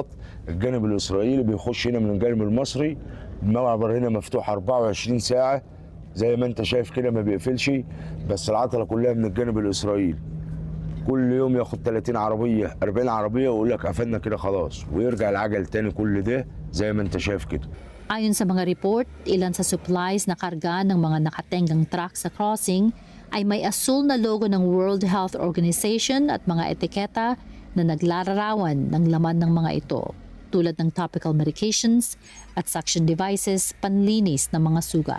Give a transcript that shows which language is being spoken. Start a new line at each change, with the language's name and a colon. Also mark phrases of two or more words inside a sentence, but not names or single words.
Arabic: الجانب الاسرائيلي بيخش هنا من الجانب المصري، المعبر هنا مفتوح 24 ساعه زي ما انت شايف كده ما بيقفلش، بس العطله كلها من الجانب الاسرائيلي. كل يوم ياخد 30 عربيه 40 عربيه ويقول لك قفلنا كده خلاص، ويرجع العجل تاني كل ده زي ما انت شايف كده.
Filipino: Ayon sa mga report, ilan sa supplies na karga ng mga nakatenggang truck sa crossing ay may asul na logo ng World Health Organization at mga etiketa na naglalarawan ng laman ng mga ito, tulad ng
English: topical medications
Filipino: at
English: suction devices,
Filipino: panlinis ng mga sugat.